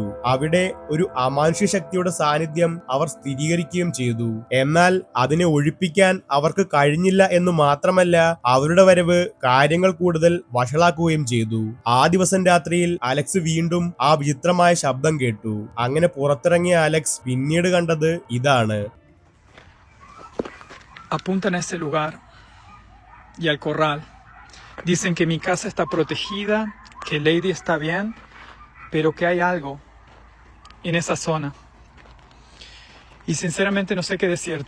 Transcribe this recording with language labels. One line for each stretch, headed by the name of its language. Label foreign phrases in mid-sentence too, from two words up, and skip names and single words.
Malayalam: അവിടെ ഒരു അമാനുഷ്യ ശക്തിയുടെ സാന്നിധ്യം അവർ സ്ഥിരീകരിക്കുകയും ചെയ്തു. എന്നാൽ അതിനെ ഒഴിപ്പിക്കാൻ അവർക്ക് കഴിഞ്ഞില്ല എന്ന് മാത്രമല്ല, അവരുടെ വരവ് കാര്യങ്ങൾ കൂടുതൽ വഷളാക്കുകയും ചെയ്തു. ആ ദിവസം രാത്രിയിൽ അലക്സ് വീണ്ടും ആ വിചിത്രമായ ശബ്ദം കേട്ടു. അങ്ങനെ പുറത്തിറങ്ങിയ അലക്സ് പിന്നീട് കണ്ടത് ഇതാണ്.
Spanish: Apuntan a ese lugar y al corral. Dicen que mi casa está protegida, que Lady está bien, pero que hay algo en esa zona. Y sinceramente no sé qué decirte.